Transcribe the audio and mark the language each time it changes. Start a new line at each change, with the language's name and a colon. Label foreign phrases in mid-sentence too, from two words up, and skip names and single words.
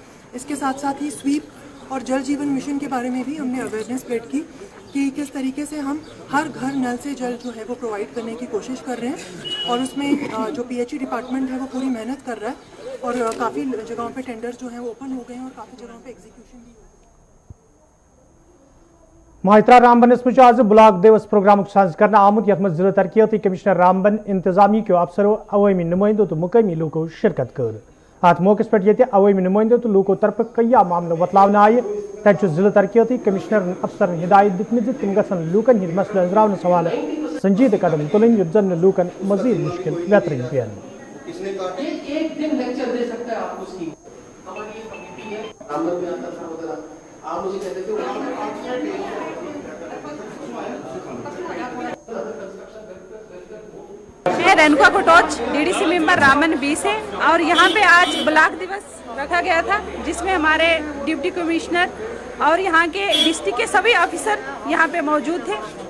Hindi: इसके साथ साथ ही स्वीप और जल जीवन मिशन के बारे में भी हमने
English: awareness spread
Hindi: की कि किस तरीके से हम हर घर नल से जल जो है वो प्रोवाइड करने की कोशिश कर रहे हैं, और उसमें जो
English: PHE department
Hindi: है वो पूरी मेहनत कर रहा है, और काफ़ी जगहों पे टेंडर्स जो हैं वो ओपन हो गए हैं और काफ़ी जगहों पे एग्जीक्यूशन भी।
Kashmiri: ماہترا رامبن میں آز بلاک دِوس پروگرام ساز کرنہٕ آمُت یتھ ضلع ترقیاتی کمشنر رامبن انتظامی کے افسرو عوامی نمائندو تہٕ مقامی لوٗکو شرکت کٔر. اَتھ موقعس پؠٹھ عوامی نمائندو تہٕ لوٗکو طرفہٕ کئی معاملہٕ وَتلاونہٕ آیہِ تَتھ ضلع ترقیاتی کمشنر افسر ہدایت دِتھ تِم گژھَن لوٗکن ہِنٛد مسلہٕ اجراون سوال سنجیدہ قدم تُلن یُتھ نہٕ لوٗکن مزید مشکل بہتری پیٚن.
Hindi: एक दिन लेक्चर दे सकता है आपको उसकी हमारी ये कमेटी है रामबन में आता था वगैरह आप मुझे कहते थे मैं रेणुका कोटोच
English: DDC member
Hindi: रामबन 20 है, और यहाँ पे आज ब्लॉक दिवस रखा गया था जिसमें हमारे
English: deputy commissioner
Hindi: और यहाँ के डिस्ट्रिक्ट के सभी ऑफिसर यहाँ पे मौजूद थे।